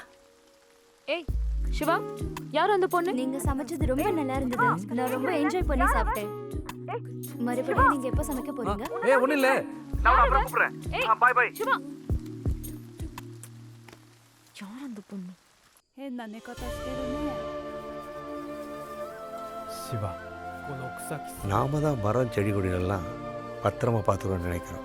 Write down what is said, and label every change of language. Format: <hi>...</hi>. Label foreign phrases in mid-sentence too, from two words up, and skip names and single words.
<ta>ஏய் சிவா, யார் அந்த பொண்ணு? நீங்க சமைச்சது ரொம்ப நல்லா இருந்தது. நான் ரொம்ப என்ஜாய் பண்ணி சாப்பிட்டேன். மறுபடியும் நீங்க எப்ப சமைக்க போறீங்க? ஏய் ஒண்ணு இல்ல, நான் அப்புறம் கூப்பிடுறேன்.</ta> <en>bye bye.</en> <ta>சிவா. யார் அந்த பொண்ணு?</ta> <ja>変な寝方してるね。 சிவா,この草木。</ja> <ta>நாம தான் மரம் செடி கொடிகள்லாம் பத்திரமா பார்த்துக்கணும்னு நினைக்கிறோம்.</ta>